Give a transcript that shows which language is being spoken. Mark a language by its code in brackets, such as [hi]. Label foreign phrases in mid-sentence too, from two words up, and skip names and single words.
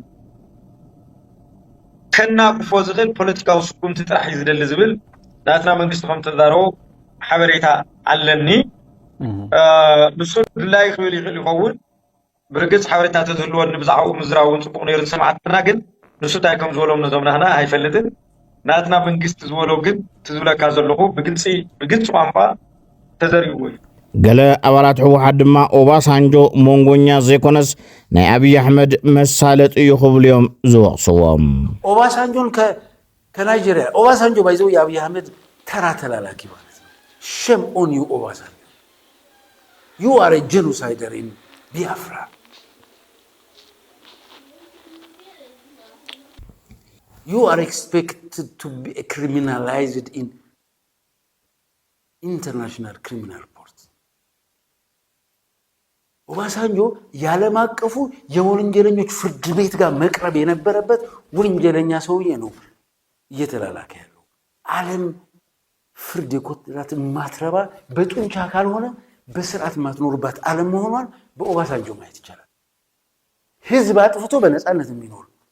[ti] ከናቅፎ ዝኽእል ፖለቲካዊ ስጉምቲ ጥራሕ እዩ ዝደሊ ዝብል ናትና መንግስቲ ከም ተዛረቦ ሓበሬታ ኣለኒ ንሱ ድላይ ክብል ይኽእል ይኸውን ብርግጽ ሓበሬታት ተዝህልዎ ንብዛዕኡ ምዝራውን ጽቡቕ ነይሩ ሰማዕትና ግን ንሱ እንታይ ከም ዝበሎም ነዞምናህና ኣይፈልጥን ናትና መንግስቲ ዝበሎ ግን ትዝብለካ ዘለኹ ብግልፂ ቋንቋ ተዘሪብዎ እዩ ገለ ኣባላት ሕወሓት ድማ ኦባሳንጆ ሞንጎኛ ዘይኮነስ ናይ አብይ አሕመድ መሳለጥ እዩ ክብሉ እዮም ዝወቅስዎም [am] ኦባሳንጆን ከናይጄሪያ ኦባሳንጆ ባይዘው የአብይ አሕመድ ተራ ተላላኪ ማለት ነው [en] shame on you [am] ኦባሳንጆ [en] you are a genocider in Biafra you are expected to be criminalized in international criminal court [am] ኦባሳንጆ ያለም አቀፉ የወንጀለኞች ፍርድ ቤት ጋር መቅረብ የነበረበት ወንጀለኛ ሰውዬ ነው እየተላላከ ያለው ዓለም ፍርድ የኮትራት ማትረባ በጡንቻ ካልሆነ በስርዓት ማትኖርባት ዓለም መሆኗን በኦባሳንጆ ማየት ይቻላል ህዝብ አጥፍቶ በነፃነት የሚኖር